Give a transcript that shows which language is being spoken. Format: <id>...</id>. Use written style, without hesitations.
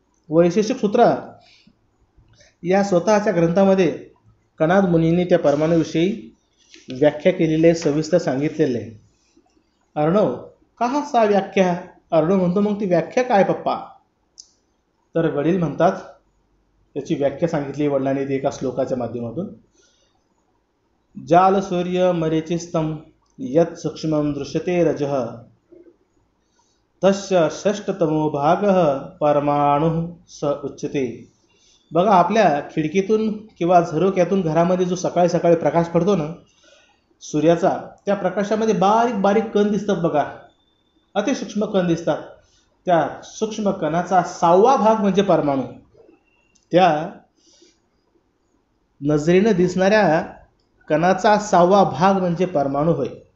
<mr>वैशेषिक सूत्र या स्वतःच्या ग्रंथामध्ये कनाद मुनींनी त्या परमाणुविषयी व्याख्या केलेली आहे, सविस्तर सांगितलेले आहे. अर्णव</mr> <sa>का सा व्याख्या.</sa> <mr>अर्णव म्हणतो मग ती व्याख्या काय पप्पा. तर वडील म्हणतात त्याची व्याख्या सांगितली वडिलांनी ती एका श्लोकाच्या माध्यमातून.</mr> <sa>जाल सूर्य मरीचिस्तम यत् सूक्ष्मं दृश्यते रजः तस्य षष्ठतमो भागः परमाणु स उच्यते.</sa> <mr>बघा आपल्या खिडकीतून किंवा झरोक्यातून घरामध्ये जो सकाळी सकाळी प्रकाश पडतो ना सूर्याचा, त्या प्रकाशामध्ये बारीक बारीक कण दिसतात बघा, अतिसूक्ष्म कण दिसतात. त्या सूक्ष्म कणाचा 6वा भाग म्हणजे परमाणु. त्या नजरेनं दिसणाऱ्या कणाचा 6वा भाग म्हणजे परमाणु होय.</mr>